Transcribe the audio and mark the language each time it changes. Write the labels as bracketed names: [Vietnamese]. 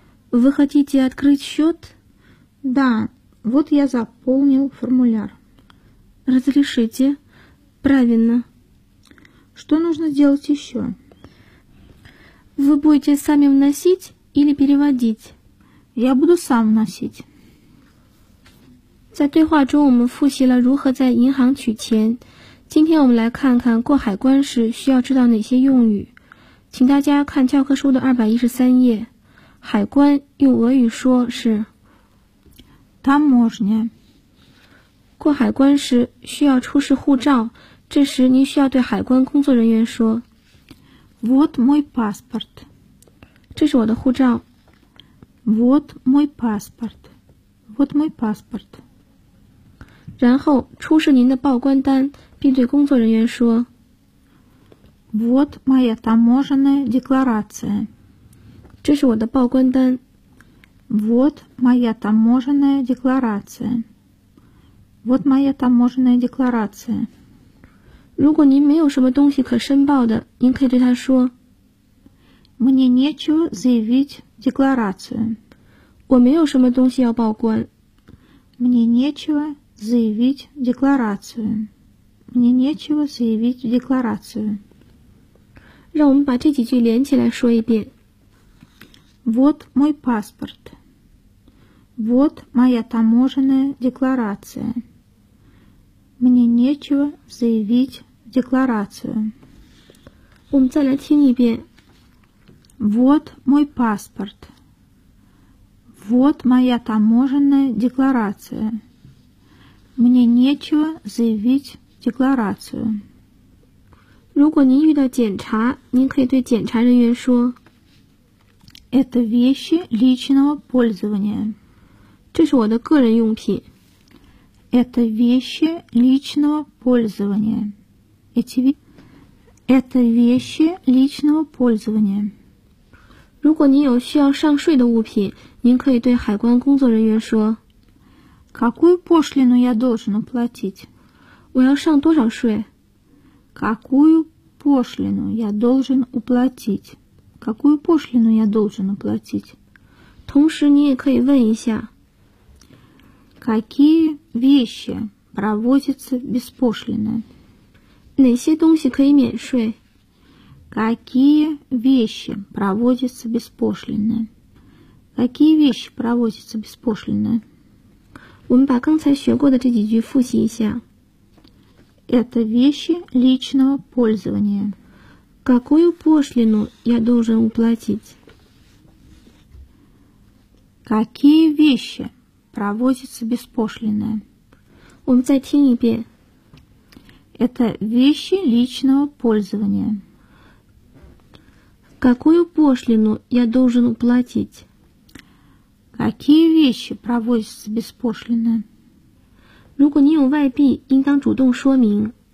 [Russian] Вы хотите открыть счет? Да, вот я заполнил формуляр. Разрешите? Правильно. Что нужно сделать еще? Вы будете сами вносить или переводить? Я буду сам вносить. [Chinese] 在对话中我们复习了如何在银行取钱。今天我们来看看过海关时需要知道哪些用语。请大家看教科书的213页。海关用俄语说是 [Russian] таможня。 [Chinese] 过海关时需要出示护照，这时您需要对海关工作人员说 [Russian] вот мой паспорт。 [Chinese] 这是我的护照。 [Russian] вот мой паспорт。 вот мой паспорт。 [Chinese] 然后出示您的报关单。并对工作人员说 [Russian] Вот моя таможенная декларация. [Chinese] 这是我的报关单。 [Russian] Вот моя таможенная декларация. Вот моя таможенная декларация. [Chinese] 如果您没有什么东西可申报的，您可以对他说 [Russian] Мне нечего заявить декларацию. [Chinese] 我没有什么东西要报关。 [Russian] Мне нечего заявить декларацию. Мне нечего заявить декларацию. [Chinese] 让我们把这几句连起来说一遍。 [Russian] Вот мой паспорт. Вот моя таможенная декларация. Мне нечего заявить декларацию. [Chinese] 我们再来听一遍。 [Russian] Вот мой паспорт. Вот моя таможенная декларация. Мне нечего заявить. Декларацию. [Chinese] 如果您遇到检查，您可以对检查人员说 [Russian] Это вещи личного пользования. [Chinese] 这是我的个人用品。 [Russian] Это вещи личного пользования. Это вещи личного пользования. [Chinese] 如果您有需要上税的物品，您可以对海关工作人员说 [Russian] Какую пошлину я должен уплатить? [Chinese] 我要上多少税? [Russian] Какую пошлину я должен уплатить? Какую пошлину я должен уплатить? [Chinese] 同时你也可以问一下 [Russian] Какие вещи проводятся без пошлины? [Chinese] 哪些东西可以免税? [Russian] Какие вещи проводятся без пошлины? Какие вещи проводятся без пошлины? [Chinese] 我们把刚才学过的这几句复习一下。 [Russian] Это вещи личного пользования. Какую пошлину я должен уплатить? Какие вещи проводятся без пошлины? Он в затинипе. Это вещи личного пользования. Какую пошлину я должен уплатить? Какие вещи провозятся без пошлины? [Chinese] 如果你有外币，应当主动说明。